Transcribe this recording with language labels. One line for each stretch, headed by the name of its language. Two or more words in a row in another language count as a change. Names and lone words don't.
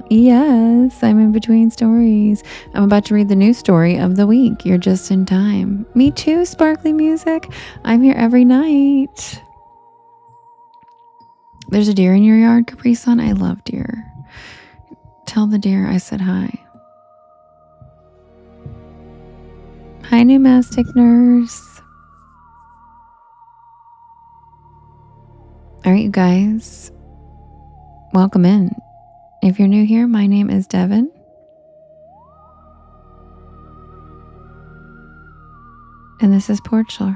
English: Yes, I'm in between stories. I'm about to read the new story of the week. You're just in time. Me too, Sparkly Music. I'm here every night. There's a deer in your yard, Capri Sun? I love deer. Tell the deer I said hi. Hi, Pneumastic Nurse. All right, you guys. Welcome in. If you're new here, my name is Devin. And this is Porch Lore.